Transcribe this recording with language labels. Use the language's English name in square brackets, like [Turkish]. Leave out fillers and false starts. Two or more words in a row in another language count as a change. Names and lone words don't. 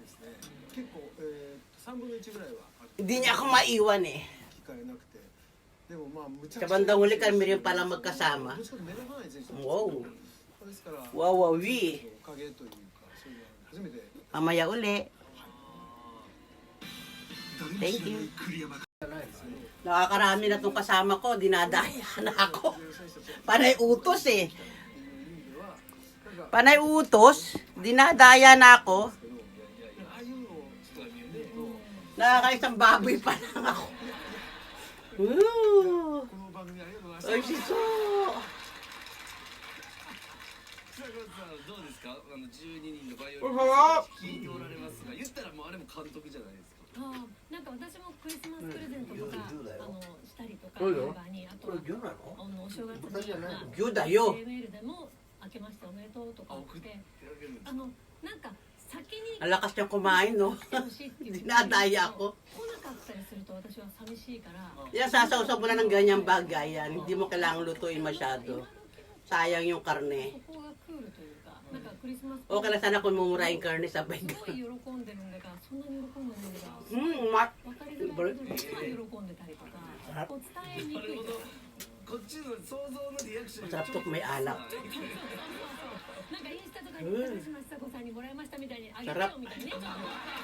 [Filipino] Hindi niya ako maiwan eh. Sa bandang huli kami rin pala magkasama. Wow. Wow, wow, wee. Mamaya uli. [English] Thank you. [Filipino] Nakakarami na itong kasama ko. Dinadaya na ako. Panay utos eh. Panay utos. Dinadaya na ako. Nakakaisang baboy pa lang ako. Woo! Ay, siso! Masarap! [Japanese] なんか私もクリスマスプレゼントとかしたりとかメンバーにあとはお正月に牛だよ。メールでも明けましておめでとうとかってなんか先に [Filipino] Ang lakas niyang kumain, no? [Japanese] 来てほしいっていう [Filipino] Dinadaya ako. [Japanese] 来なかったりすると私は寂しいから [Filipino] Yan, sasawsaw mo na ng ganyang bagay yan. Hindi mo kailangang lutuin masyado. Sayang yung karne. [Japanese] そこがクールというかなんかクリスマス [Filipino] Okay lang sana kung mumura yung karne sa [Japanese] すごい [Filipino] bag. [Japanese] 喜んでるんだからそんなに喜んでるんだから Mat. 分かりづらいけどすごい喜んでたりとかこう伝えにくいとか [Filipino] Masarap to kung may alak. [Japanese] なんかインスタとかに高島ちさ子さんにもらいましたみたいにあげてよみたいなね